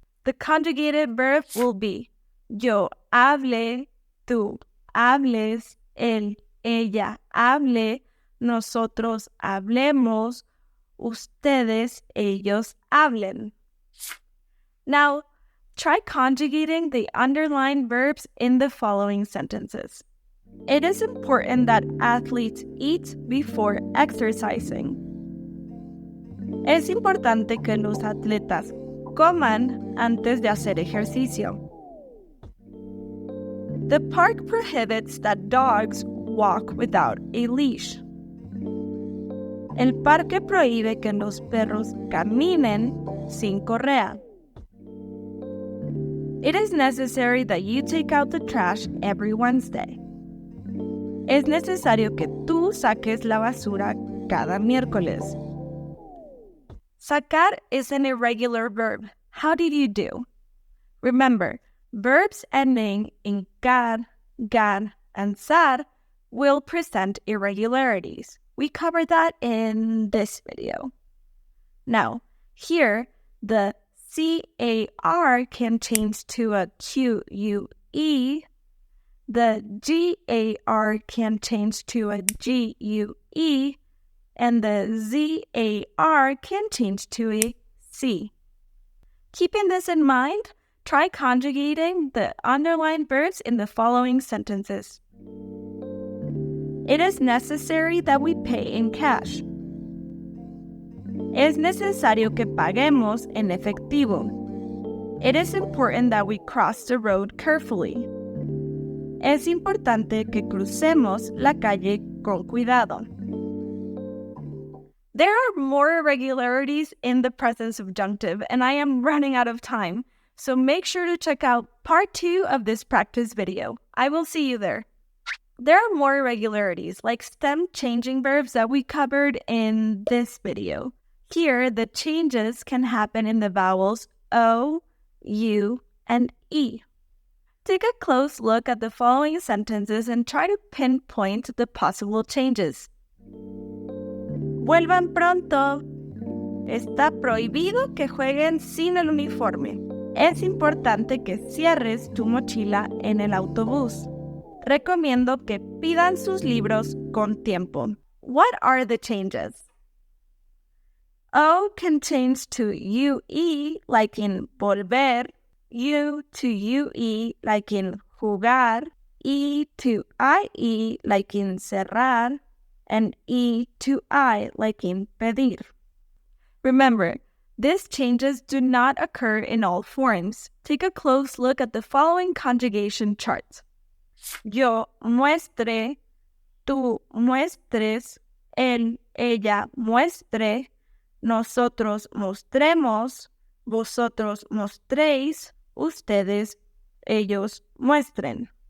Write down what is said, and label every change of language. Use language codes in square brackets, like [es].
[en] The conjugated verb will be [es] yo hable, tú hables, él, ella hable, nosotros hablemos, ustedes, ellos hablen. [en] Now, try conjugating the underlined verbs in the following sentences. It is important that athletes eat before exercising. [es] Es importante que los atletas coman antes de hacer ejercicio. [en] The park prohibits that dogs walk without a leash. [es] El parque prohíbe que los perros caminen sin correa. [en] It is necessary that you take out the trash every Wednesday. [es] Es necesario que tú saques la basura cada miércoles. [en] Sacar is an irregular verb. How did you do? Remember, verbs ending in gar, and sar will present irregularities. We covered that in this video. Now, here, the CAR can change to a QUE. The GAR can change to a GUE. And the ZAR can change to a C. Keeping this in mind, try conjugating the underlined verbs in the following sentences. It is necessary that we pay in cash. Es necesario que paguemos en efectivo. It is important that we cross the road carefully. Es importante que crucemos la calle con cuidado. There are more irregularities in the present subjunctive, and I am running out of time, so make sure to check out part 2 of this practice video. I will see you there. There are more irregularities, like stem changing verbs that we covered in this video. Here, the changes can happen in the vowels O, U, and E. Take a close look at the following sentences and try to pinpoint the possible changes. [es] Vuelvan pronto. Está prohibido que jueguen sin el uniforme. Es importante que cierres tu mochila en el autobús. Recomiendo que pidan sus libros con tiempo. [en] What are the changes? O can change to UE, like in volver, U to UE, like in jugar, E to IE, like in cerrar, and E to I, like in pedir. Remember, these changes do not occur in all forms. Take a close look at the following conjugation charts. [es] Yo muestre, tú muestres, él, ella muestre, nosotros mostremos, vosotros mostréis, ustedes, ellos muestren.